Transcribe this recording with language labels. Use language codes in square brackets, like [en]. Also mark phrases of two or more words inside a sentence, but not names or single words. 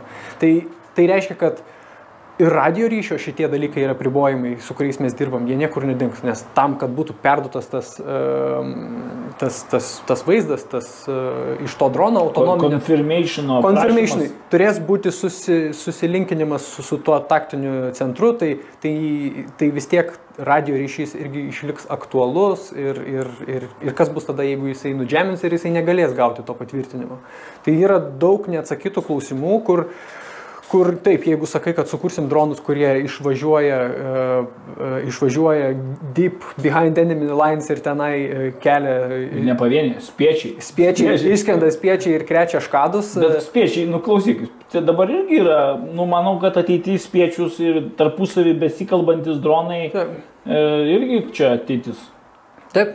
[lt] Tai reiškia, kad ir radio ryšio šitie dalykai yra apribojimai, su kuriais mes dirbam, jie niekur nedings, nes tam, kad būtų perduotas tas vaizdas, iš to drono autonominio confirmationai, turės būti susilinkinimas su tuo taktiniu centru, tai vis tiek radio ryšys irgi išliks aktualus ir kas bus tada, jeigu jisai nudžemins ir jisai negalės gauti to patvirtinimo. Tai yra daug neatsakytų klausimų, Kur taip, jeigu sakai, kad sukursim dronus, kurie išvažiuoja [en] deep behind enemy lines [lt] ir tenai kelia... Ne pavieniai, spiečiai. Išskrenda spiečiai ir krečia škadus. Bet spiečiai, klausyk, tai dabar irgi yra, manau, kad ateitis spiečius ir tarpusavį besikalbantis dronai irgi čia ateitis. Taip.